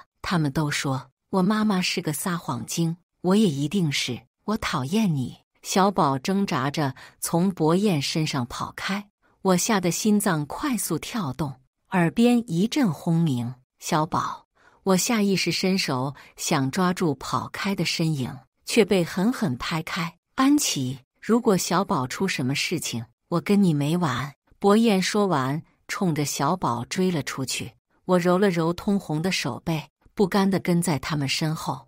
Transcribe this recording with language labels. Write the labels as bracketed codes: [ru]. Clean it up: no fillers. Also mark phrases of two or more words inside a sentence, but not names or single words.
[zh] 他們都說我媽媽是個撒謊精，我也一定是。我討厭你。小寶掙扎着從薄燕身上跑開，我嚇得心臟快速跳動，耳邊一陣轟鳴。小寶，我下意識伸手想抓住跑開的身影，卻被狠狠拍開。安琪，如果小寶出什麼事情，我跟你沒完。薄燕說完，衝着小寶追了出去。我揉了揉通紅的手背，不甘地跟在他們身後。